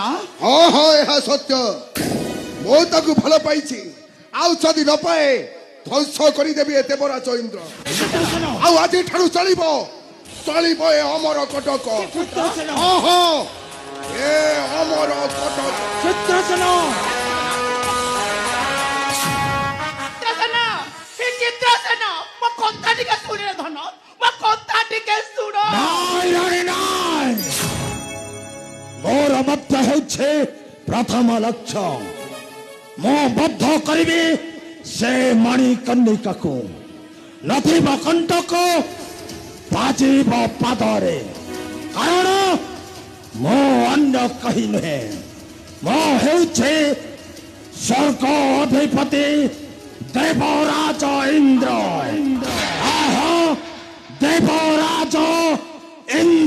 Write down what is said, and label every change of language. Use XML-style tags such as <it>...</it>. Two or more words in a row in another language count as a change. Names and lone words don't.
<or>ହାଁ ହାଁ ୟହ ସତ୍ୟ ମୋ ତାକୁ ଭଲ ପାଇ ଆଉ ଯଦି ନ ପାଏ ଧ୍ୱଂସ କରି ଦେବି ଏ ଦେବରାଜ ଇନ୍ଦ୍ର ଆଉ ଆଜ ଠାରୁ ଚଳିବ ଏ ଅମର କଟକ ହାଁ ହାଁ ଏ ଅମର କଟକ चित्रसेन କଥା ଟିକେ ଶୁଣିଲେ ଧନ ମୋ କଥା ଟିକେ ଶୁଣ ନାଇଁ ରାଣୀ ନାଇଁ ମୋର ମଧ୍ୟ ହେଉଛି ପ୍ରଥମ ଲକ୍ଷ୍ୟ ମୁଁ ବଦ୍ଧ କରିବି ସେ ମଣିକର୍ଣ୍ଣିକାକୁ ନଥିବ କଣ୍ଟକ ବାଜିବ ପାଦରେ କାରଣ ମୁଁ ଅନ୍ୟ କେହି ନୁହେଁ ମୁଁ ହେଉଛି ସ୍ୱର୍ଗ ଅଧିପତି ଦେବରାଜ ଇନ୍ଦ୍ର ଆହା ଦେବରାଜ ଇନ୍ଦ୍ର</or>